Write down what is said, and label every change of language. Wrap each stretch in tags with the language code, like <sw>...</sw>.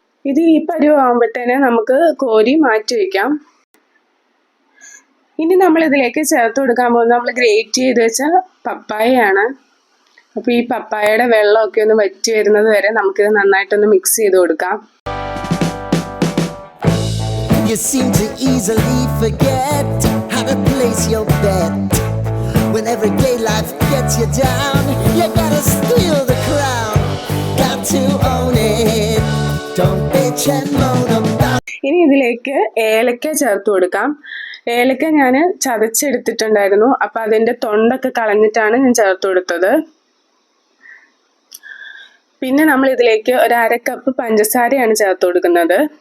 <ml>ഇത് ഈ പരുവാകുമ്പോഴത്തേന് നമുക്ക് കോരി മാറ്റി വയ്ക്കാം. ഇനി നമ്മൾ ഇതിലേക്ക് ചേർത്ത് കൊടുക്കാൻ പോകുന്നത് നമ്മൾ ഗ്രേറ്റ് ചെയ്ത് വെച്ച പപ്പായയാണ്. അപ്പോൾ ഈ പപ്പായയുടെ വെള്ളമൊക്കെ ഒന്ന് വറ്റി വരുന്നത് വരെ നമുക്കിത് നന്നായിട്ടൊന്ന് മിക്സ് ചെയ്ത് കൊടുക്കാം.</ml> <en>You seem to easily forget how to place your bet. When everyday life gets you down, you gotta steal the crown. Got to own it. Don't bitch and moan about.</en> <ml>ഇനി ഇതിലേക്ക് ഏലക്ക ചേർത്ത് കൊടുക്കാം. ഏലക്ക ഞാൻ ചതച്ചെടുത്തിട്ടുണ്ടായിരുന്നു, അപ്പം അതിൻ്റെ തൊണ്ടൊക്കെ കളഞ്ഞിട്ടാണ് ഞാൻ ചേർത്ത് കൊടുത്തത്. പിന്നെ നമ്മൾ ഇതിലേക്ക് 1/2 കപ്പ് പഞ്ചസാരയാണ് ചേർത്ത് കൊടുക്കുന്നത്.</ml>